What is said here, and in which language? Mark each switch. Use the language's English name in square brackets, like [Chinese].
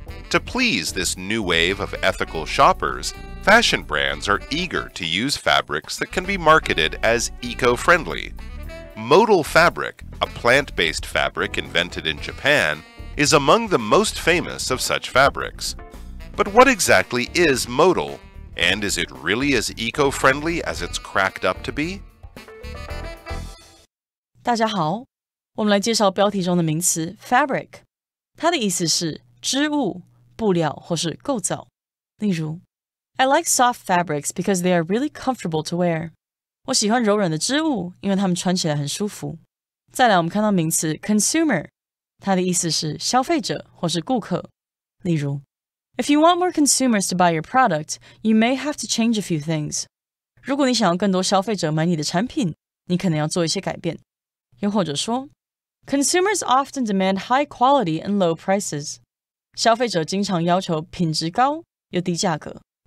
[English] To please this new wave of ethical shoppers, fashion brands are eager to use fabrics that can be marketed as eco-friendly. Modal fabric, a plant-based fabric invented in Japan, is among the most famous of such fabrics. But what exactly is modal? And is it really as eco-friendly as it's cracked up to be? [Chinese] 大家好，我们来介绍标题中的名词 fabric。它的意思是织物、布料或是构造。例如 [English] I like soft fabrics because they are really comfortable to wear. [Chinese] 我喜欢柔软的织物，因为它们穿起来很舒服。再来，我们看到名词 consumer， 它的意思是消费者或是顾客。例如 [English] If you want more consumers to buy your product, you may have to change a few things. [Chinese] 如果你想要更多消费者买你的产品，你可能要做一些改变。又或者说 [English] Consumers often demand high quality and low prices. [Chinese] 消费者经常要求品质高又低价格。